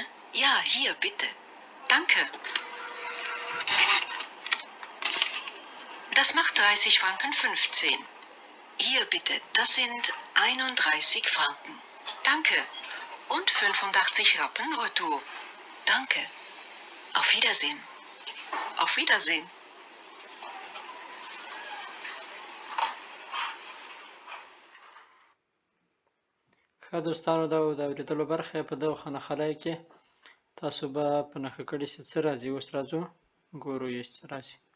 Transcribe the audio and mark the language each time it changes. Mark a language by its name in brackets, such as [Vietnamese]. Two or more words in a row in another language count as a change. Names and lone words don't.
[German] Ja, hier, bitte. Danke. Das macht 30 Franken 15. Hier bitte, das sind 31 Franken. Danke. Und 85 Rappen Retour. Danke. Auf Wiedersehen. Auf Wiedersehen. [Pashto] ښه دوستانو، دا د اورېدلو برخه په دغه خانخلای کې تاسو به په نښه کړي چې څه راځي. اوس راځو ګورو یې څه راځي.